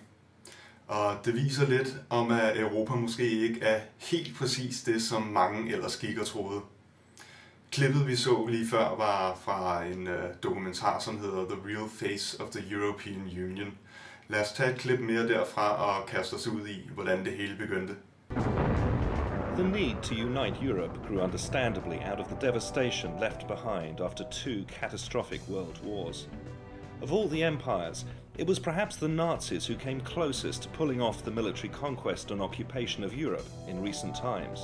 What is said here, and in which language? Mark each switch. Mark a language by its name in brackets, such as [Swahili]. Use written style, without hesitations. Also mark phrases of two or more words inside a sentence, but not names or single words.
[Danish] Og det viser lidt om, at Europa måske ikke er helt præcis det, som mange ellers gik og troede. Klippet vi så lige før var fra en dokumentar, som hedder The Real Face of the European Union. Lad os tage et klip mere derfra og kaste os ud i, hvordan det hele begyndte. [English] The need to unite Europe grew understandably out of the devastation left behind after 2 catastrophic world wars. Of all the empires, it was perhaps the Nazis who came closest to pulling off the military conquest and occupation of Europe in recent times.